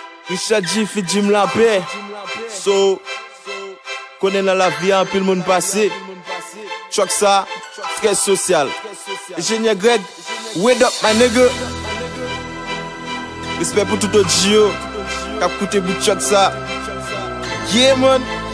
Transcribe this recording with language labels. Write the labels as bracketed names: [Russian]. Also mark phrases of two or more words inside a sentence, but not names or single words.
[Haitian Creole] Richard G fit Jim Lapé. So, konnen nan lavi a, anpil moun pase. Chok sa, trè sosyal. [English] Enjenyè Greg, wake up, my nigga. [Haitian Creole] Respè pou tout ot G yo, k ap koute bout chok sa. [English] Yeah, man.